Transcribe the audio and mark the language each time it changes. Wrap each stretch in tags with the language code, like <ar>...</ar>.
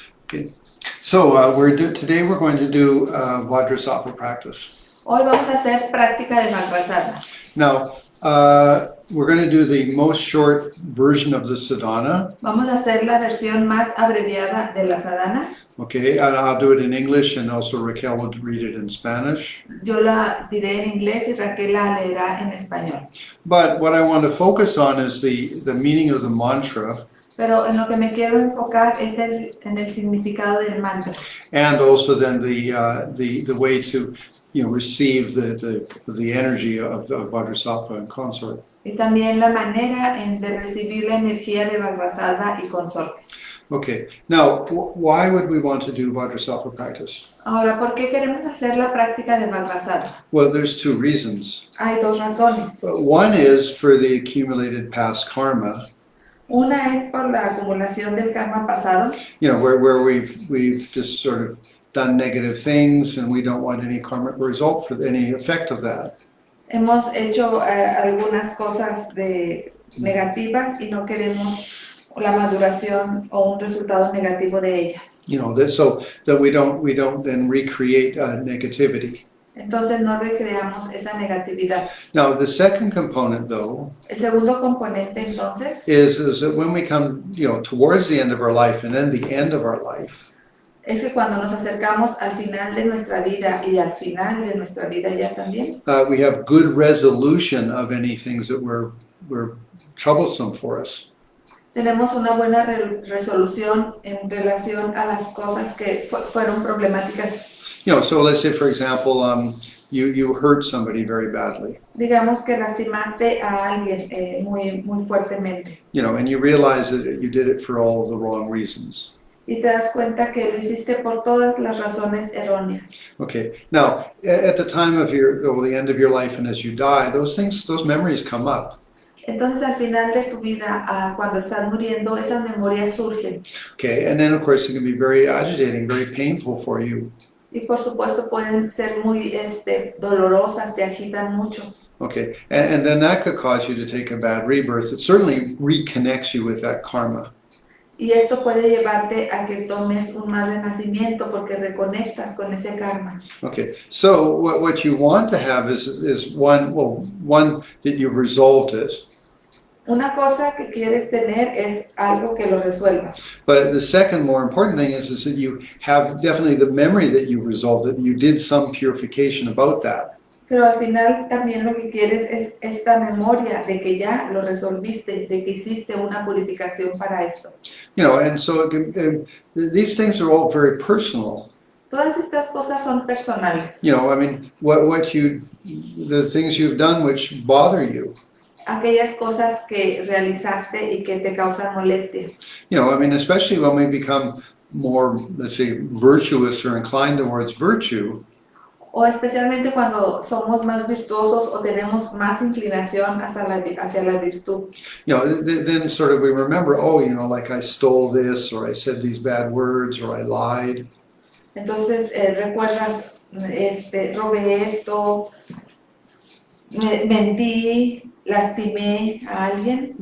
<en>Okay, so today we're going to do Vajrasattva practice.</en> <es>Hoy vamos a hacer práctica de Vajrasattva.</es> <en>Now, we're going to do the most short version of the sadhana.</en> <es>Vamos a hacer la versión más abreviada de la sadhana.</es> <en>Okay, and I'll do it in English, and also Raquel will read it in Spanish.</en> <es>Yo la diré en inglés y Raquel la leerá en español.</es> <en>But what I want to focus on is the meaning of the mantra.</en> <es>Pero en lo que me quiero enfocar es en el significado del mantra.</es> <en>And also then the way to receive the energy of Vajrasattva and consort.</en> <es>Y también la manera de recibir la energía de Vajrasattva y consorte.</es> <en>Okay, now why would we want to do Vajrasattva practice?</en> <es>Ahora, ¿por qué queremos hacer la práctica de Vajrasattva?</es> <en>Well, there's 2 reasons.</en> <es>Hay 2 razones.</es> <en>One is for the accumulated past karma.</en> <es>Una es por la acumulación del karma pasado.</es> <en>Where we've just sort of done negative things and we don't want any karmic result for any effect of that.</en> <es>Hemos hecho algunas cosas negativas y no queremos la maduración o un resultado negativo de ellas.</es> <en>So that we don't then recreate negativity.</en> <es>Entonces no recreamos esa negatividad.</es> <en>Now the second component, though,</en> <es>El segundo componente entonces</es> <en>is that when we come towards the end of our life and then the end of our life,</en> <es>es que cuando nos acercamos al final de nuestra vida y al final de nuestra vida ya también,</es> <en>we have good resolution of any things that were troublesome for us.</en> <es>tenemos una buena resolución en relación a las cosas que fueron problemáticas.</es> <en>So let's say, for example, you hurt somebody very badly.</en> <es>Digamos que lastimaste a alguien muy fuertemente.</es> <en>And you realize that you did it for all the wrong reasons.</en> <es>Y te das cuenta que lo hiciste por todas las razones erróneas.</es> <en>Okay. Now, at the time of the end of your life and as you die, those memories come up.</en> <es>Entonces, al final de tu vida, cuando estás muriendo, esas memorias surgen.</es> <en>Okay, and then of course it can be very agitating, very painful for you.</en> <es>Y por supuesto pueden ser muy dolorosas, te agitan mucho.</es> <en>Okay, and then that could cause you to take a bad rebirth. It certainly reconnects you with that karma.</en> <es>Y esto puede llevarte a que tomes un mal renacimiento porque reconectas con ese karma.</es> <en>Okay, so what you want to have is one that you've resolved it.</en> <es>Una cosa que quieres tener es algo que lo resuelva.</es> <en>But the second more important thing is that you have definitely the memory that you resolved it, you did some purification about that.</en> <es>Pero al final también lo que quieres es esta memoria de que ya lo resolviste, de que hiciste una purificación para esto.</es> <en>And so these things are all very personal.</en> <es>Todas estas cosas son personales.</es> <en>I mean, the things you've done which bother you.</en> <es>aquellas cosas que realizaste y que te causan molestia.</es> <en>You know, I mean, especially when we become more, let's say, virtuous or inclined towards virtue,</en> <es>O especialmente cuando somos más virtuosos o tenemos más inclinación hacia la virtud.</es> <en>you know, then sort of we remember, oh, you know, like I stole this, or I said these bad words, or I lied.</en> <es>Entonces recuerdas, robé esto, mentí, lastimé a alguien.</es>